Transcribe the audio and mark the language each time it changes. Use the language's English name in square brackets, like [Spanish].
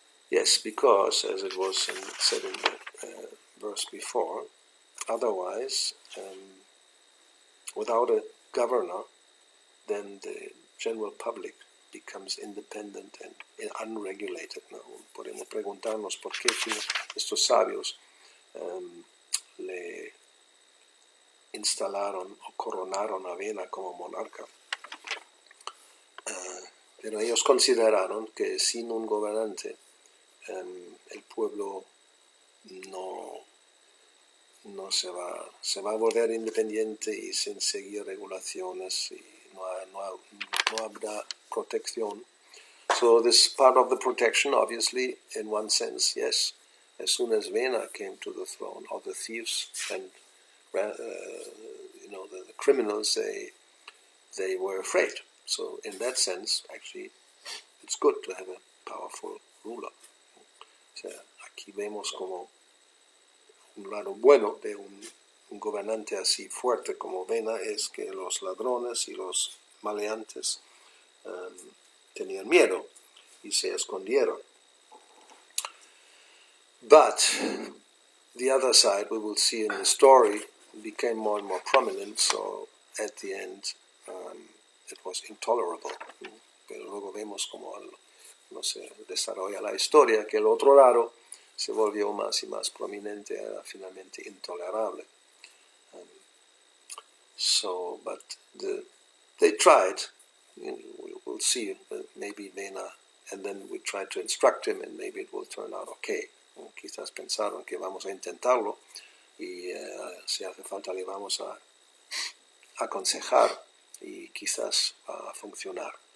[English] Yes, because, as it was said in the verse before, otherwise, without a governor, then the general public becomes independent and unregulated. [Spanish] ¿No? Podemos preguntarnos por qué estos sabios le instalaron o coronaron a Vena como monarca. Pero ellos consideraron que sin un gobernante el pueblo no se va a volver independiente y sin seguir regulaciones y no habrá protección. [English] So this part of the protection, obviously, in one sense, yes. As soon as Vena came to the throne, all the thieves and the criminals, they were afraid. So in that sense, actually, it's good to have a powerful ruler. [Spanish] O sea, aquí vemos como un lado bueno de un gobernante así fuerte como Vena es que los ladrones y los maleantes tenían miedo y se escondieron. [English] But the other side, we will see in the story, became more and more prominent, so at the end it was intolerable. [Spanish] Pero luego vemos como no se desarrolla la historia, que el otro lado se volvió más y más prominente, era finalmente intolerable. [English] But they tried, we'll see, maybe Vena, and then we try to instruct him and maybe it will turn out okay. [Spanish] Quizás pensaron que vamos a intentarlo y si hace falta le vamos a aconsejar y quizás va a funcionar.